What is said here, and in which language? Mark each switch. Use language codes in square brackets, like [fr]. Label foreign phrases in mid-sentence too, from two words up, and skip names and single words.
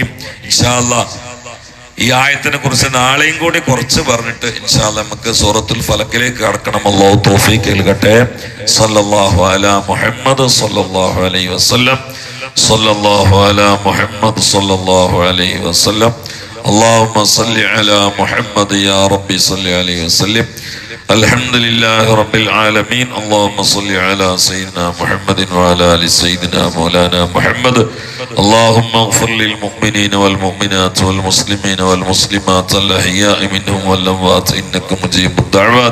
[ar] إن شاء الله [ml] ഈ ആയത്തിനെ കുറിച്ച് നാളെയും കൂടി കുറച്ച് പറഞ്ഞിട്ട് [ar] إن شاء الله [ml] നമുക്ക് സൂറത്തുൽ ഫലക്കിലേക്ക് കടക്കണം. അല്ലാഹു തൗഫീഖ് നൽകട്ടെ. [ar] صلى الله على محمد صلى الله عليه وسلم. صلى الله على محمد صلى الله عليه وسلم. اللهم صل على محمد يا ربي صل عليه وسلم. الحمد لله رب العالمين. اللهم صل على سيدنا محمد وعلى ال سيدنا مولانا محمد. اللهم اغفر للمؤمنين والمؤمنات والمسلمين والمسلمات الأحياء منهم والأموات إنك مجيب الدعوات.